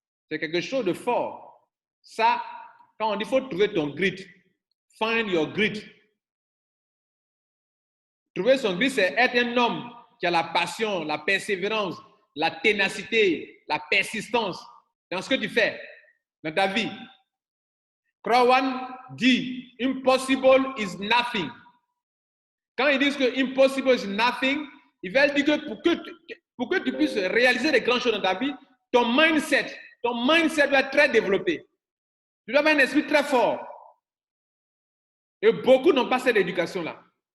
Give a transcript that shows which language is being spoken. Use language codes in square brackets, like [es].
[fr] C'est quelque chose de fort. Ça, quand on dit qu'il faut trouver ton grit, [en] find your grit. [fr] Trouver son grit, c'est être un homme qui a la passion, la persévérance, la ténacité, la persistance dans ce que tu fais, dans ta vie. [en] Crowan [fr] dit, [en] impossible is nothing. [fr] Quand ils disent que [en] impossible is nothing, [fr] ils veulent dire que pour que tu puisses réaliser des grandes choses dans ta vie, ton mindset doit être très développé. Tu dois avoir un esprit très fort. Et beaucoup n'ont pas cette éducation-là.